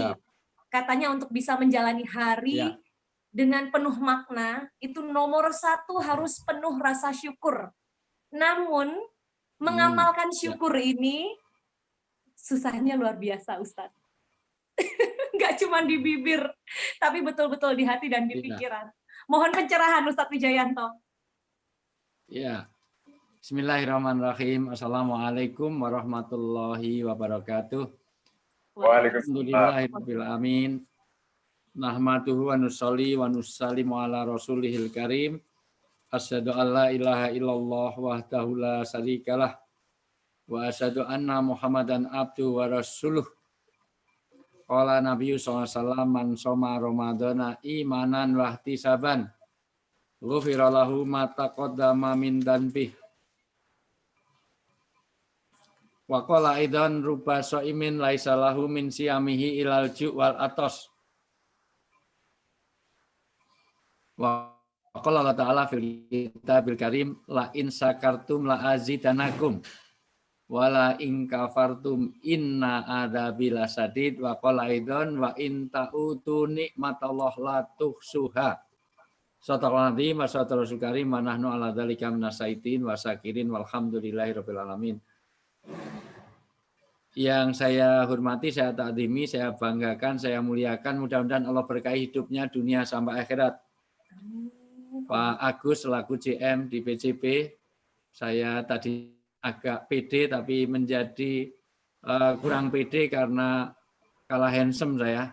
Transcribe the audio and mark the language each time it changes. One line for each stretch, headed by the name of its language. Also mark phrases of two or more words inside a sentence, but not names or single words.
Indonesian: Katanya untuk bisa menjalani hari dengan penuh makna, itu nomor 1 harus penuh rasa syukur. Namun, mengamalkan syukur ini susahnya luar biasa, Ustadz. Nggak cuma di bibir, tapi betul-betul di hati dan di pikiran. Mohon pencerahan Ustadz Wijayanto. Ya,
Arabic: بسم الله الرحمن الرحيم. السلام عليكم ورحمة الله وبركاته. الحمد لله رب العالمين. نحمده ونصلي ونسلم على رسوله الكريم. أشهد أن لا إله إلا الله وحده لا شريك له. وأشهد أن محمدا عبده ورسوله. قال النبي صلى الله عليه وسلم من صام رمضان إيمانا واحتسابا غفر له ما تقدم من ذنبه. وقال أيضا رب صائم ليس له من صيامه إلا الجوع والعطش. وقال الله تعالى في الكتاب الكريم لئن شكرتم لأزيدنكم ولئن كفرتم إن عذابي لشديد. وقال أيضا وإن تعدوا نعمة الله لا تحصوها. صدق الله العظيم وصدق الرسول الكريم ونحن على ذلك من الشاهدين والشاكرين والحمد لله رب العالمين.
Indonesian: yang saya hormati, saya takzimi, saya banggakan, saya muliakan. Mudah-mudahan Allah berkahi hidupnya dunia sampai akhirat. Pak Agus selaku GM di PJB, saya tadi agak pede tapi menjadi kurang pede karena kalah handsome saya.